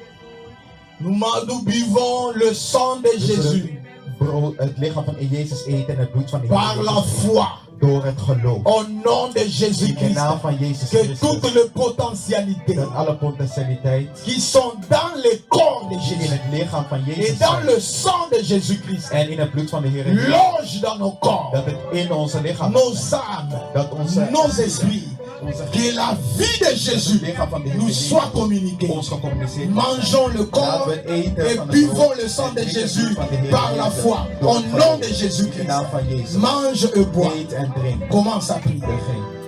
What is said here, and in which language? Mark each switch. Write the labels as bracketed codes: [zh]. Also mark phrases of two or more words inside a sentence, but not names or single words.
[fr] Nous buvons le sang de Jésus [nl] Het lichaam van Jezus eten en het bloed van de [fr] par [nl] Heer [fr] la [nl] Jezus [fr] foi. [nl] door het geloof. [fr] Au nom de [nl] In de [fr] Jésus-Christ, [nl] naam van Jezus [fr] que [nl] Christus, [fr] toutes les potentialités [nl] dat alle potentialiteit [fr] qui sont dans le corps de [nl] in [fr] Jésus [nl] het lichaam van [fr] et [nl] Jezus [fr] dans [nl] zijn, [fr] le sang de Jésus-Christ [nl] en in het bloed van de Heer Jezus, [fr] loge dans nos corps, [nl] dat het in onze lichaam [fr] nos âmes, [nl] dat onze [fr] nos esprits, que la vie de Jésus nous soit communiquée. [nl] ons gecommuniceerd wordt. [fr] Mangeons le corps [nl] Laten we eten [fr] et [nl] van het [fr] buvons [nl] brood [fr] le sang [nl] en [fr] de [nl] drinken het [fr] Jésus [nl] bloed van de Heer [fr] par la [nl] Jezus [fr] foi. [nl] door [fr] Au [nl] het [fr] nom [nl] geloof. [fr] de [nl] In de [fr] Jésus-Christ, [nl] naam van Jezus. [fr] mange et bois. [nl] Eet en drink. [fr] Commence à prier. [nl] Begin.